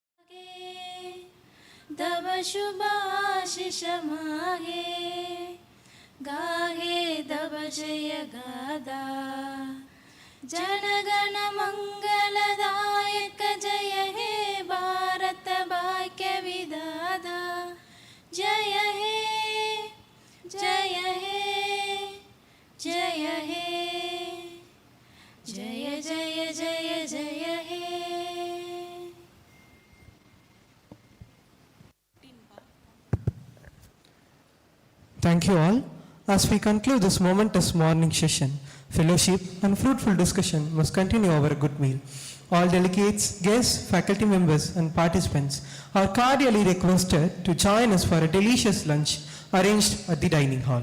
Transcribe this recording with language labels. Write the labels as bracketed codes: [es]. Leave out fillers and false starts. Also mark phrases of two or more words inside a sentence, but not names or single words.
[bn] তব শুভ আশিস মাগে গাহে তব জয় গাথা জনগণ মঙ্গলদায়ক জয় হে ভারত ভাগ্য বিধাতা জয় হে জয় হে জয় হে জয় জয় জয় জয় হে. [en] Thank you all. As we conclude this momentous morning session, fellowship and fruitful discussion must continue over a good meal. All delegates, guests, faculty members and participants are cordially requested to join us for a delicious lunch arranged at the dining hall.